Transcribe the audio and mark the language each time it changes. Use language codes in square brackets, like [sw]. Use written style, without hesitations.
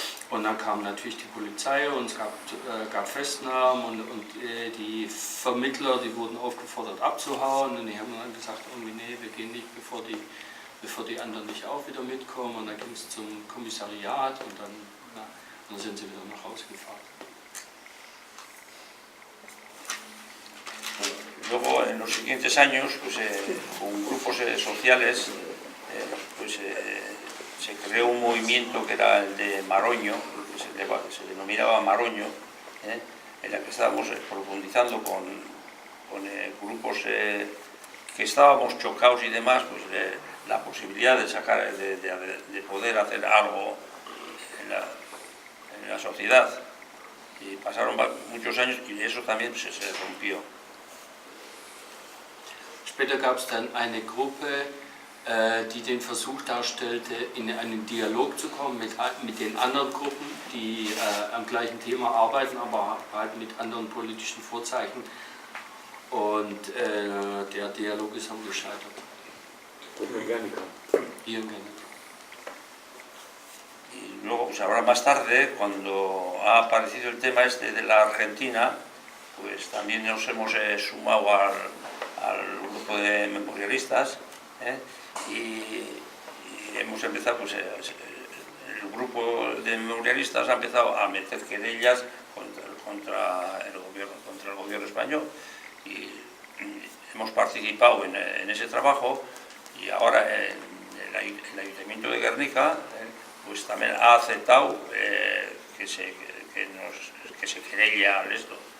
[de] Und dann kam natürlich die Polizei und es gab Festnahmen und die Vermittler, die wurden aufgefordert abzuhauen, und die haben dann gesagt, irgendwie, nee, wir gehen nicht, bevor die anderen nicht auch wieder mitkommen. Und dann ging es zum Kommissariat und dann sind sie wieder nach Hause gefahren. [es] Luego, en los siguientes años, pues, con grupos sociales, se creó un movimiento que era el de Maroño, que se denominaba Maroño, en el que estábamos profundizando con grupos que estábamos chocados y demás, pues la posibilidad de sacar, de poder hacer algo en la sociedad. Y pasaron muchos años y eso también se rompió. [de] Später gab es dann eine Gruppe, die den Versuch darstellte, in einen Dialog zu kommen mit den anderen Gruppen, die am gleichen Thema arbeiten, aber halt mit anderen politischen Vorzeichen. Und der Dialog ist dann gescheitert. Hier in Guernica. [es] Y luego, pues ahora más tarde, cuando ha aparecido el tema este de la Argentina, pues también nos hemos sumado al grupo de memorialistas, y hemos empezado, pues el grupo de memorialistas ha empezado a meter querellas contra el gobierno español, y hemos participado en ese trabajo, y ahora el Ayuntamiento de Guernica pues también ha aceptado que se querella esto.